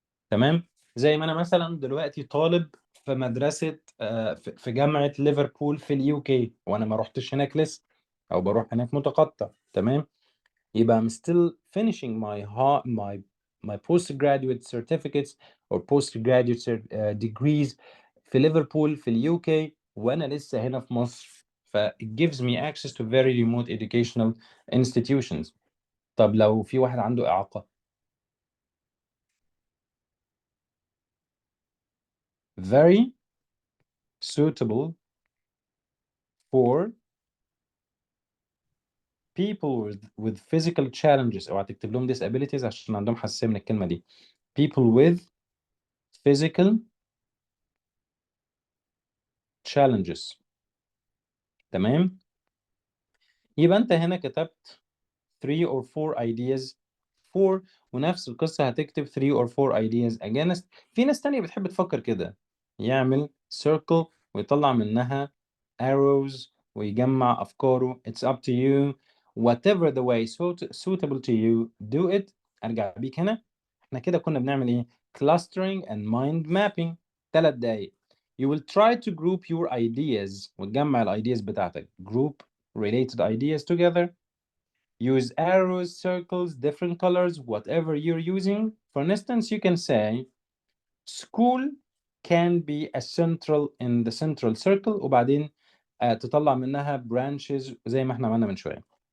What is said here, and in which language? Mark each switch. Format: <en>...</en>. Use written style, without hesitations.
<ar>تمام؟ زي ما انا مثلا دلوقتي طالب في مدرسة في جامعة ليفربول في اليو كي، وانا ما رحتش هناك لسه، او بروح هناك متقطع. تمام؟ يبقى</ar> <en>I'm still finishing my postgraduate certificates or postgraduate degrees</en> <ar>في ليفربول في اليو كي، وانا لسه هنا في مصر.</ar> <en>ف it gives me access to very remote educational institutions.</en> <ar>طب لو في واحد عنده إعاقة؟</ar> <en>very suitable for people with physical challenges.</en> <ar>اوعى تكتب لهم disabilities عشان عندهم حساسية من الكلمة دي.</ar> <en>people with physical challenges.</en> <ar>تمام؟ يبقى انت هنا كتبت</ar> <en>3 or 4 ideas for،</en> <ar>ونفس القصة هتكتب</ar> <en>3 or 4 ideas against.</en> <ar>في ناس تانية بتحب تفكر كده، يعمل circle ويطلع منها arrows ويجمع أفكاره.</ar> <en>it's up to you whatever the way suitable to you do it.</en> <ar>أرجع بيك هنا. احنا كده كنا بنعمل ايه؟ clustering and mind mapping. 3 دقايق.</ar> <en>you will try to group your ideas</en> <ar>وتجمع الايدياز بتاعتك.</ar> <en>group related ideas together. Use arrows, circles, different colors, whatever you're using. For instance, you can say school can be a central in the central circle</en> <ar>وبعدين تطلع منها branches زي ما احنا عملنا من شوية.</ar>